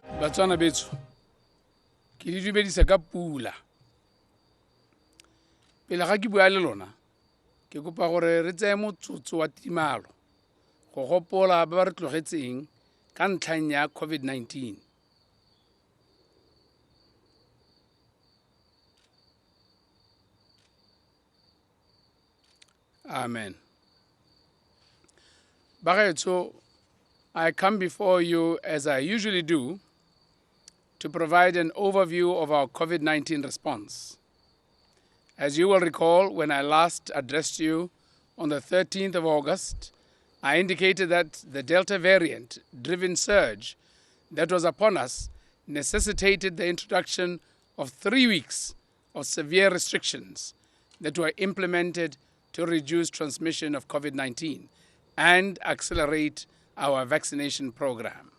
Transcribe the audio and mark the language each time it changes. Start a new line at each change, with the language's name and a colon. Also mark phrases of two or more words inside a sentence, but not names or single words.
Tswana: Batswana betso ke di dumedisa ka pula pele ga ke bua le lona ke kopa gore re tseye motsotso wa timalo go gopola ba re tlogetseng ka ntlhang ya COVID-19. Amen. Bagaetsho,
English: I come before you as I usually do to provide an overview of our COVID-19 response. As you will recall, when I last addressed you on the 13th of August, I indicated that the Delta variant-driven surge that was upon us necessitated the introduction of 3 weeks of severe restrictions that were implemented to reduce transmission of COVID-19 and accelerate our vaccination program.